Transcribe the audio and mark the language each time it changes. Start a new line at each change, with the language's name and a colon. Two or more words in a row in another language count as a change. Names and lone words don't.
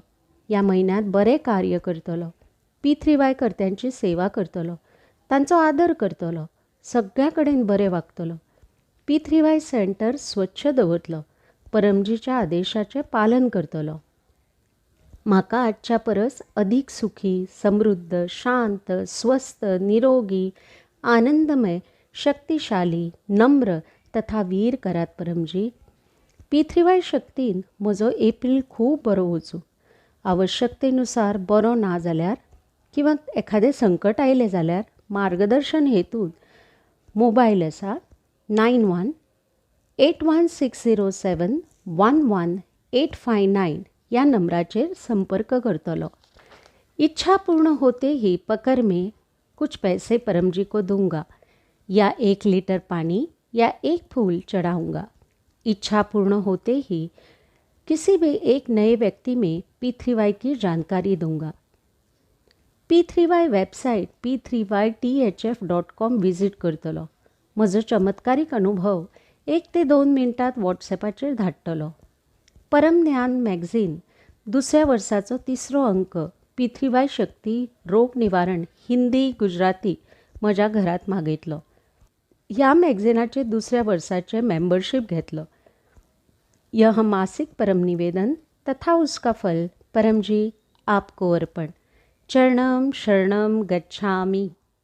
Konkani: ह्या म्हयन्यांत बरें कार्य करतलो. P3Y कर्त्यांची सेवा करतलो. तांचो आदर करतलो. सगळ्या कडेन बरें वागतलो. P3Y सेंटर स्वच्छ दवरतलो. परमजीच्या आदेशाचें पालन करतलो. म्हाका आजच्या परस अधिक सुखी, समृद्ध, शांत, स्वस्थ, निरोगी, आनंदमय, शक्तिशाली, नम्र तथा वीर करात परमजी. P3Y शक्तीन म्हजो एप्रिल खूब बरो वचूं. आवश्यकतेनुसार बरो ना जाल्यार किंवा एखादें संकट आयलें जाल्यार मार्गदर्शन हेतून मोबायल आसा 91 81607 11859 ह्या नंबराचेर संपर्क करतलो.
Hindi: इच्छा पूर्ण होते ही पकड़ में कुछ पैसे परमजी को दूंगा या 1 लीटर पानी या 1 फूल चढ़ाऊंगा. इच्छा पूर्ण होते ही किसी भी एक नए व्यक्ति में P3Y की जानकारी दूंगा.
Konkani: P3Y वेबसाइट p3ythf.com विजिट करतलो. म्हजो चमत्कारीक अनुभव 1 ते 2 मिनटांत व्हॉट्सॅपाचेर धाडटलो. परम ज्ञान मॅगझीन 2ऱ्या वर्साचो 3रो अंक P3Y शक्ती रोग निवारण हिंदी गुजराती म्हज्या घरात मागयतलो. ह्या मॅगझिनाचे 2ऱ्या वर्साचे मेंबरशीप घेतलो.
Hindi: यह मासिक परम निवेदन तथा उसका फल परमजी आपको अर्पण.
Pali: चरणम शरणम गच्छामि.